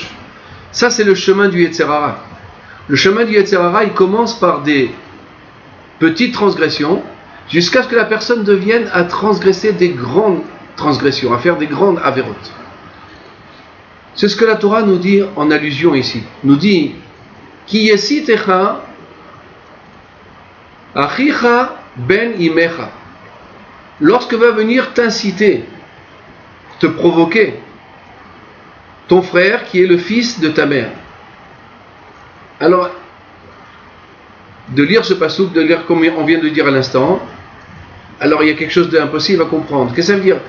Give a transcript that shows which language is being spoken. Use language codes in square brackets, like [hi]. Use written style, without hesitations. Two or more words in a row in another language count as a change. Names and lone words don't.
[fr] Ça c'est le chemin du [he] יצר הרע. [fr] Le chemin du [he] יצר הרע, [fr] il commence par des petites transgressions jusqu'à ce que la personne devienne à transgresser des grandes transgressions, à faire des grandes avérotes. C'est ce que la Torah nous dit en allusion ici. Nous dit [he] כי יסיתך אחיך בן אמך. [fr] Lorsque va venir t'inciter, te provoquer, ton frère qui est le fils de ta mère. Alors, de lire ce passouk, de lire comme on vient de dire à l'instant, alors il y a quelque chose d'impossible à comprendre. Qu'est-ce que ça veut dire?